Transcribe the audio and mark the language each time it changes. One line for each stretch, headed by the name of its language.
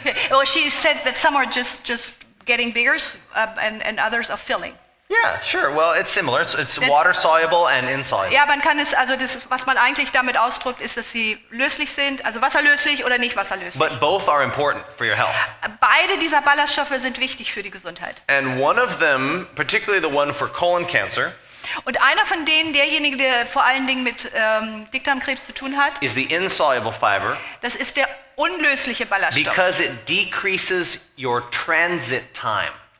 English: Well, she said that some are just getting bigger and others are filling. Yeah, sure. Well, it's similar. It's water soluble and insoluble.
German: Ja, man kann es, also das, was man eigentlich damit ausdrückt, ist, dass sie löslich sind, also wasserlöslich oder nicht wasserlöslich.
English: But both are important for your health.
German: Beide dieser Ballaststoffe sind wichtig für die Gesundheit.
English: And one of them, particularly the one for colon cancer,
German: und einer von denen, derjenige, der vor allen Dingen mit Dickdarmkrebs zu tun hat,
English: is the insoluble fiber.
German: Das ist der unlösliche Ballaststoff.
English: Because it decreases your transit time.